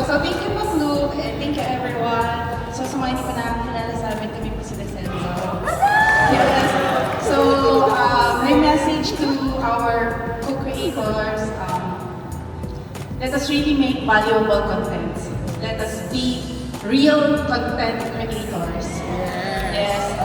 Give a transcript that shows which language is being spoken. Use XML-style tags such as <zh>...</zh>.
<en>So, thank you po, Luke, and thank you, everyone.</en> <tl>So, sa mga hindi pa nakakilala sa amin, kami po si Descenso.</tl> <en>Yes. So, my message to our co-creators, let us really make valuable content. Let us be real content creators. Yes.</en>